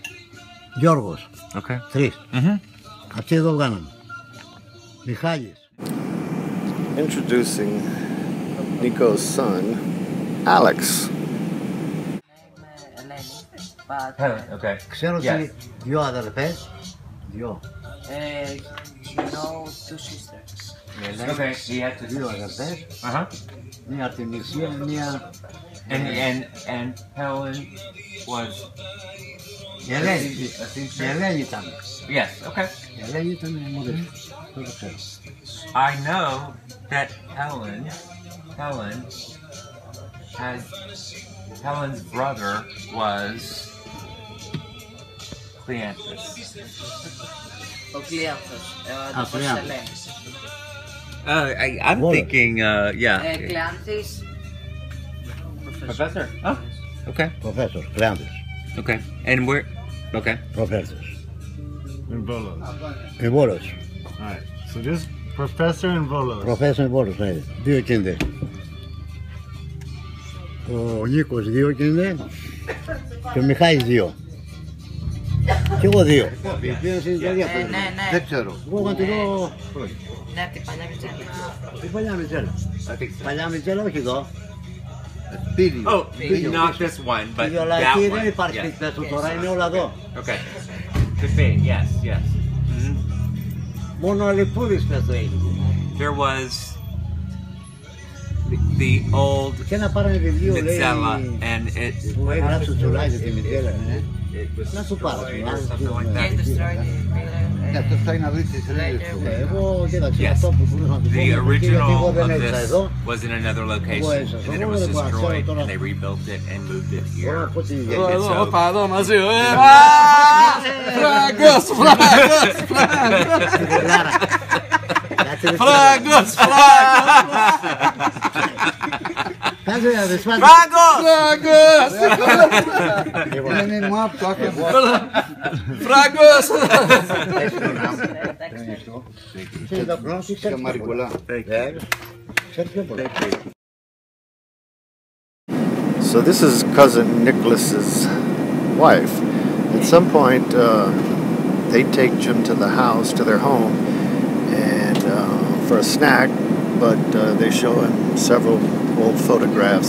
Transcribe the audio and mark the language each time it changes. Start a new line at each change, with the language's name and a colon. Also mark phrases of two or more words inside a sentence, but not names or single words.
Greek: 3. Αυτοί εδώ βγάναμε. Μιχάλης.
English: Introducing Nico's son, Alex. Okay.
Greek: Ξέρω ότι δυο αδερφές. Δυο.
English: You know, two sisters. Okay, he had to
Greek: Δύο αδερφές. Μία από την Ισία, μία...
English: And Helen was...
Greek: Η Ελένη ήταν.
English: Yes, okay.
Greek: Η Ελένη ήταν η μόνη. Το ξέρω.
English: I know that Helen's brother was Cleanthus.
Greek: Ο Cleanthus, το Ελένης.
English: I'm thinking, yeah. Cleanthus. Professor? Oh, okay. Professor, Cleanthus. Okay. And where? Okay. Professor. And Volos. In Volos. Alright, so this Professor and Volos. Professor in Volos,
Greek: ναι. Δύο και είναι. Ο Νίκος δύο και είναι. Και ο Μιχάλης δύο. Και εγώ δύο. Ναι. Δεν ξέρω. Εγώ να τη δω... Ναι, από την παλιά Μιτζέλα. Την παλιά Μιτζέλα. Παλιά Μιτζέλα, όχι εδώ.
English: Oh, not this one, but
Greek: Αλλά
English: that
Greek: εκεί
English: one.
Greek: δεν υπάρχει
English: Yes.
Greek: σπίτι του τώρα, είναι όλα εδώ.
English: Okay. Could be, yes.
Greek: Μόνο ο Αλιπούρης πες το έχει.
English: There was the old
Greek: Και ένα πάρανε βιβλίο λέει
English: Mitzela, and it
Greek: που έγραψε ο Τσουλάκης τη Μιτζέλα. Να σου πάρω.
English: something like that. And destroyed it.
Greek: Αυτό θα είναι να βρει τις ρίζες του. Εγώ κοίταξε
English: Yes.
Greek: αυτό που μπορούσα να του πω.
English: The
Greek: Γιατί εγώ
English: original
Greek: δεν
English: of
Greek: έζησα
English: this
Greek: εδώ.
English: was in another location, and then it was destroyed, and they rebuilt it and moved it
Greek: Μπορώ να
English: here.
Greek: πω τι
English: And
Greek: γίνεται.
English: so,
Greek: εδώ μαζί. Φράγκος! Φράγκος! Κάτσε να δεις πάντα. Φράγκος! Είναι μου από το άκουσα. Φράγκος! Ξέρεις το χρόνο, τι ξέρεις πιο πολλά. Ξέρεις πιο πολλά.
English: So this is cousin Nicholas's wife. At some point, they take Jim to the house, to their home, and for a snack. But they show him several old photographs.